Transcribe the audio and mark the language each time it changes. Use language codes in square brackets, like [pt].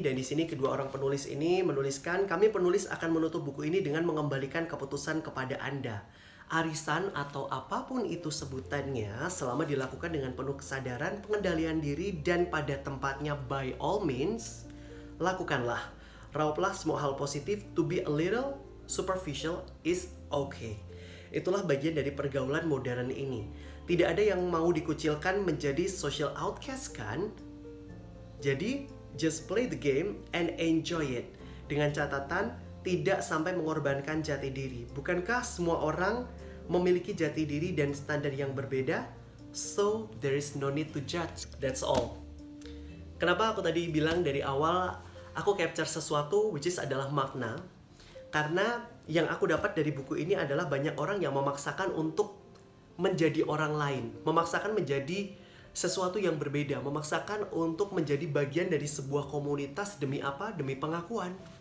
[id] Dan di sini kedua orang penulis ini menuliskan, kami penulis akan menutup buku ini dengan mengembalikan keputusan kepada Anda. Arisan atau apapun itu sebutannya, selama dilakukan dengan penuh kesadaran, pengendalian diri, dan pada tempatnya [en] by all means, [id] lakukanlah. Rauplah semua hal positif. [en] To be a little superficial is okay. [id] Itulah bagian dari pergaulan modern ini. Tidak ada yang mau dikucilkan menjadi social outcast kan? [en] Jadi, just play the game and enjoy it. [id] Dengan catatan, tidak sampai mengorbankan jati diri. Bukankah semua orang memiliki jati diri dan standar yang berbeda? [en] So, there is no need to judge. That's all. [id] Kenapa aku tadi bilang dari awal, aku capture sesuatu [en] which is [id] adalah makna? Karena yang aku dapat dari buku ini adalah banyak orang yang memaksakan untuk menjadi orang lain, memaksakan menjadi sesuatu yang berbeda, memaksakan untuk menjadi bagian dari sebuah komunitas demi apa? Demi pengakuan.